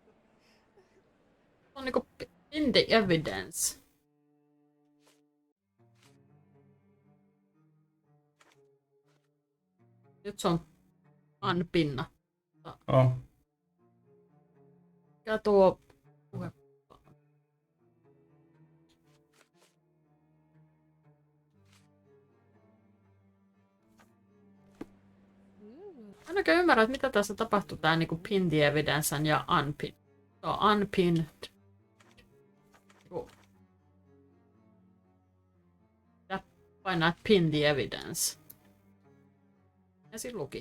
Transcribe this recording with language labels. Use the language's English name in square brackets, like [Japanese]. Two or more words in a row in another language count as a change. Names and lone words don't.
[Finnish] On niinku [English] in the evidence. [Finnish] Nyt se on unpinna. [English] Oh. [Finnish] Mikä tuo puhe? En oikein ymmärrä, että mitä tässä tapahtuu, tää niinku [English] pin the evidence [Finnish] ja unpin. Se on unpinned. Painaa [English] pin the evidence. [Finnish] Ja sit luki.